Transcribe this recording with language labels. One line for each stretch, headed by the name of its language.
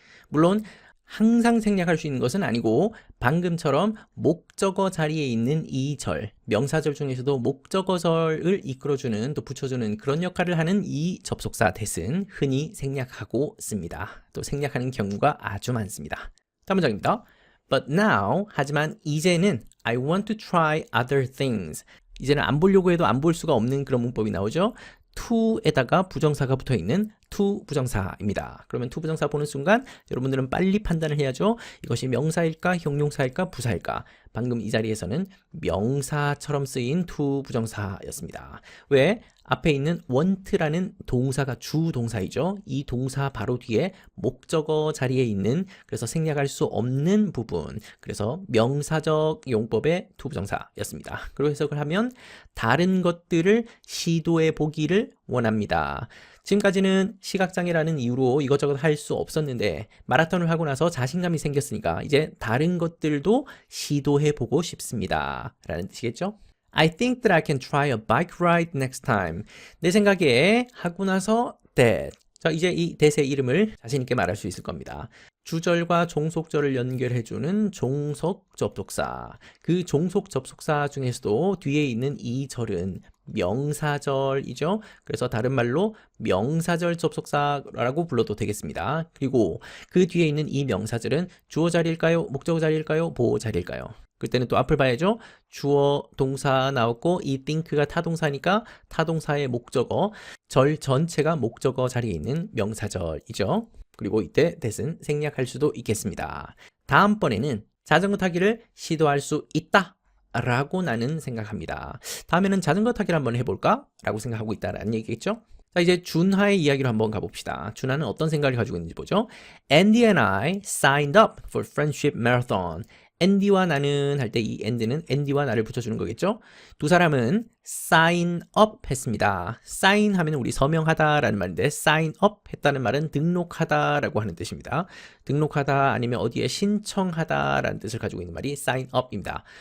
Korean: 물론 항상 생략할 수 있는 것은 아니고 방금처럼 목적어 자리에 있는 이 절, 명사절 중에서도 목적어절을 이끌어주는 또 붙여주는 그런 역할을 하는 이 접속사 that은 흔히 생략하고 씁니다. 또 생략하는 경우가 아주 많습니다. 다음 문장입니다.
English: But now,
Korean: 하지만 이제는
English: I want to try other things.
Korean: 이제는 안 보려고 해도 안 볼 수가 없는 그런 문법이 나오죠. to에다가 부정사가 붙어있는 to 부정사입니다. 그러면 to 부정사 보는 순간 여러분들은 빨리 판단을 해야죠. 이것이 명사일까, 형용사일까, 부사일까. 방금 이 자리에서는 명사처럼 쓰인 to 부정사였습니다. 왜? 앞에 있는 want라는 동사가 주동사이죠. 이 동사 바로 뒤에 목적어 자리에 있는 그래서 생략할 수 없는 부분. 그래서 명사적 용법의 to 부정사였습니다. 그리고 해석을 하면 다른 것들을 시도해 보기를 원합니다. 지금까지는 시각장애라는 이유로 이것저것 할 수 없었는데 마라톤을 하고 나서 자신감이 생겼으니까 이제 다른 것들도 시도해보고 싶습니다. 라는 뜻이겠죠?
English: I think that I can try a bike ride next time.
Korean: 내 생각에 하고 나서 that. 자, 이제 이 that의 이름을 자신 있게 말할 수 있을 겁니다. 주절과 종속절을 연결해주는 종속 접속사. 그 종속 접속사 중에서도 뒤에 있는 이 절은 명사절이죠. 그래서 다른 말로 명사절 접속사라고 불러도 되겠습니다. 그리고 그 뒤에 있는 이 명사절은 주어 자리일까요? 목적어 자리일까요? 보호 자리일까요? 그때는 또 앞을 봐야죠. 주어 동사 나왔고 이 think가 타동사니까 타동사의 목적어, 절 전체가 목적어 자리에 있는 명사절이죠. 그리고 이때 that은 생략할 수도 있겠습니다. 다음번에는 자전거 타기를 시도할 수 있다 라고 나는 생각합니다. 다음에는 자전거 타기를 한번 해볼까? 라고 생각하고 있다라는 얘기겠죠? 자, 이제 준하의 이야기로 한번 가봅시다. 준하는 어떤 생각을 가지고 있는지 보죠.
English: Andy and I signed up for friendship marathon.
Korean: 앤디와 나는 할 때 이 and는 앤디와 나를 붙여주는 거겠죠? 두 사람은 sign up 했습니다. sign 하면 우리 서명하다 라는 말인데 sign up 했다는 말은 등록하다 라고 하는 뜻입니다. 등록하다 아니면 어디에 신청하다 라는 뜻을 가지고 있는 말이 sign up입니다.